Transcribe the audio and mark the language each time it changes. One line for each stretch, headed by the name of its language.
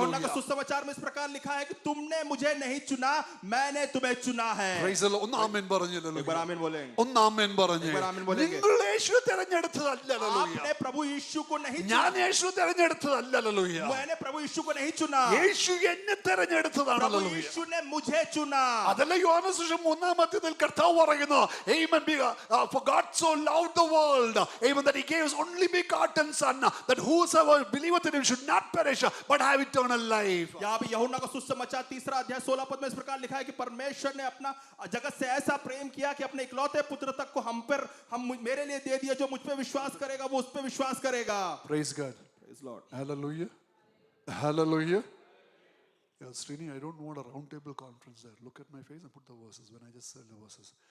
Hindi: यूहन्ना का सुसमाचार में इस प्रकार लिखा है कि तुमने मुझे नहीं चुना, मैंने तुम्हें चुना है.
English: Praise the Lord.
Malayalam: ഒന്ന് ആമേൻ പറഞ്ഞല്ലോ.
Hindi: एक बार आमीन बोलेंगे.
Malayalam: ഒന്ന് ആമേൻ പറഞ്ഞേ.
Hindi: एक बार आमीन बोलेंगे.
Malayalam: നിങ്ങൾ യേശുവെ തെരഞ്ഞെടുത്തതല്ല.
Hindi: आपने प्रभु यीशु को नहीं
Malayalam: ഞാൻ
Hindi: चुना,
Malayalam: യേശുവെ തെരഞ്ഞെടുത്തതല്ല.
Hindi: मैंने प्रभु यीशु को नहीं चुना,
Malayalam: യേശു എന്നെ തെരഞ്ഞെടുത്തതാണ്.
Hindi: प्रभु यीशु ने मुझे चुना.
Malayalam: അതല്ല യോഹന്നാൻ സുവിശേഷം 1-ാം അധ്യായത്തിൽ കർത്താവ് പറയുന്നു,
English: Amen, for God so loved the world, Amen, that he gave his only begotten son, that whosoever believeth in him should not perish but have eternal life.
Hindi: यहाँ पे यूहन्ना का सुसमाचार 3 अध्याय 16 पद में इस प्रकार लिखा है कि परमेश्वर ने अपना जगत से ऐसा प्रेम किया कि अपने इकलौते पुत्र तक को मेरे लिए दे दिया. जो मुझ पे विश्वास करेगा वो उस पे विश्वास करेगा.
English: Praise God. Praise Lord. Hallelujah. Hallelujah. Yeah, Srini, I don't want a round table conference there. Look at my face and put the verses when I just said the verses.